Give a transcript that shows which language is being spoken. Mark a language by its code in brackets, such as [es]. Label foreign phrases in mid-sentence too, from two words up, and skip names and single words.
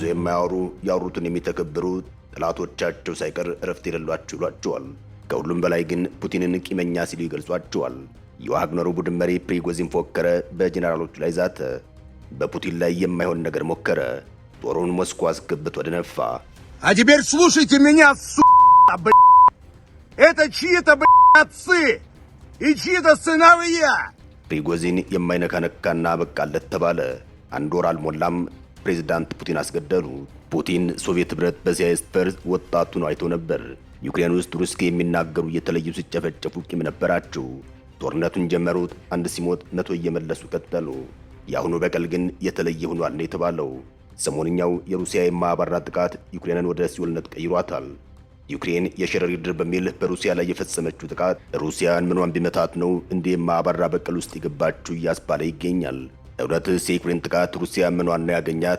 [am] የማያወሩ ያወሩትን የሚተከብሩ ጠላቶቻቸው ሳይቀር እረፍት የሌሏቸው ይሏቸዋል። ከሁሉም በላይ ግን ፑቲንን ቂመኛ ሲሉ ይገልጿቸዋል። የዋግነሩ ቡድን መሪ ፕሪጎዚን ፎከረ፣ በጄኔራሎቹ ላይ ዛተ፣ በፑቲን ላይ የማይሆን ነገር ሞከረ። ጦሩን ሞስኮ አስገብቶ ወደ ነፋ። [ru] А теперь слушайте меня, Это чьи-то, отцы! И чьи-то сыновья! [am] ፕሪጎዚን የማይነካነካና በቃለት ተባለ። አንድ ወር አልሞላም ፕሬዝዳንት ፑቲን አስገደሉ። ፑቲን ሶቪየት ህብረት በሲያስፐር ወጣቱን አይቶ ነበር። ዩክሬን ውስጥ ሩስኪ የሚናገሩ እየተለዩ ሲጨፈጨፉ ቂም ነበራቸው። ጦርነቱን ጀመሩት። አንድ ሲሞት 100 እየመለሱ ቀጠሉ። የአሁኑ በቀል ግን የተለየ ሆኗል ነው የተባለው። ሰሞንኛው የሩሲያ የማያባራ ጥቃት ዩክሬንን ወደ ሲኦልነት ቀይሯታል። ዩክሬን የሸረሪት ድር በሚል በሩሲያ ላይ የፈጸመችው ጥቃት ሩሲያን ምኗን ቢመታት ነው እንዲህ የማያባራ በቀል ውስጥ የገባችው እያስባለ ይገኛል። እውነትስ የዩክሬን ጥቃት ሩሲያ ምኗን ነው ያገኛት?